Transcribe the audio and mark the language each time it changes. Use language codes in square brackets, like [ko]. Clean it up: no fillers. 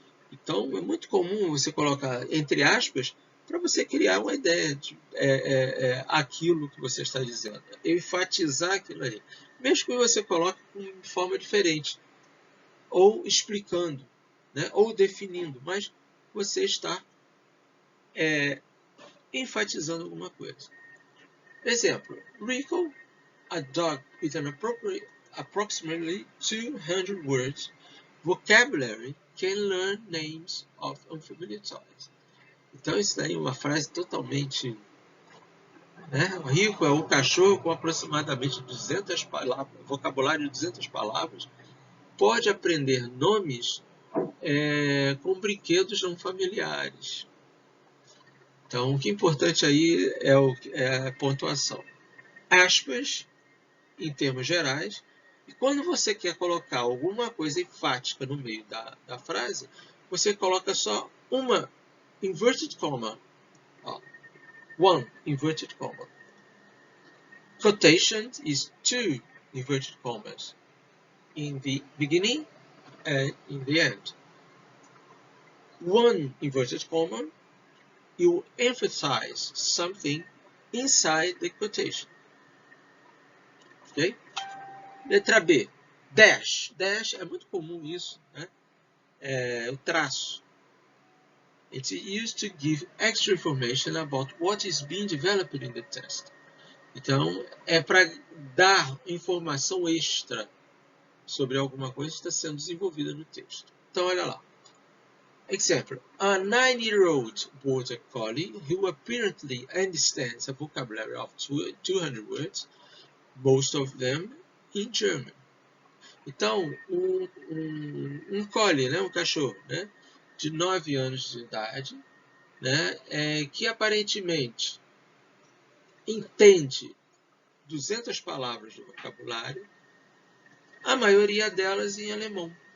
[pt] Então, é muito comum você colocar entre aspas para você criar uma ideia de aquilo que você está dizendo, enfatizar aquilo ali. Mesmo que você coloque de forma diferente, ou explicando, né, ou definindo, mas você está enfatizando alguma coisa. [en] Exemplo, Rico, a dog with an approximately 200 words vocabulary can learn names of unfamiliar toys. [pt] Então, isso daí é uma frase totalmente... Né? O Rico é um cachorro com aproximadamente 200 palavras, vocabulário de 200 palavras, pode aprender nomes com brinquedos não familiares. Então, o que é importante aí é a pontuação. Aspas, em termos gerais, e quando você quer colocar alguma coisa enfática no meio da frase, você coloca só uma inverted comma. [en] One inverted comma. Quotation is two inverted commas in the beginning and in the end. One inverted comma, you emphasize something inside the quotation. [pt] Ok? Letra B. Dash. Dash é muito comum isso, né? O traço. [en] It's used to give extra information about what is being developed in the text. [pt] Então, é para dar informação extra sobre alguma coisa que está sendo desenvolvida no texto. Então, olha lá. Example. [en] A 9-year-old border collie who apparently understands a vocabulary of 200 words, most of them in German. [pt] Então, um collie, né, um cachorro, né, de 9 anos de idade, né, que aparentemente entende 200 palavras de vocabulário, a maioria delas em alemão.